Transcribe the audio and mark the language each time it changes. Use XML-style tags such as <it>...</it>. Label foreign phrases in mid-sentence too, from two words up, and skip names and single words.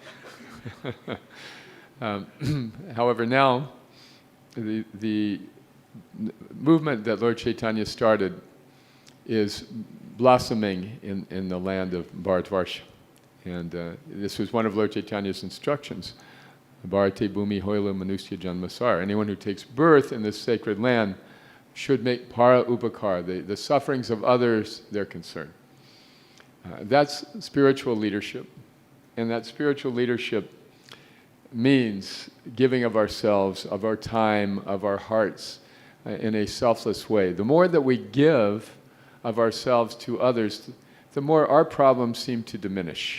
<en>However, now the movement that Lord Chaitanya started is blossoming in the land of Bharatvarsha. And this was one of Lord Chaitanya's instructions.</en> <bn>ভারতে ভূমি হইল মনুষ্য জন্মসার.</bn> <en>Anyone who takes birth in this sacred land should make</en> <bn>পর উপকার,</bn> <en>the sufferings of others, their concern. That's spiritual leadership. And that spiritual leadership means giving of ourselves, of our time, of our hearts in a selfless way. The more that we give of ourselves to others, the more our problems seem to diminish.</en>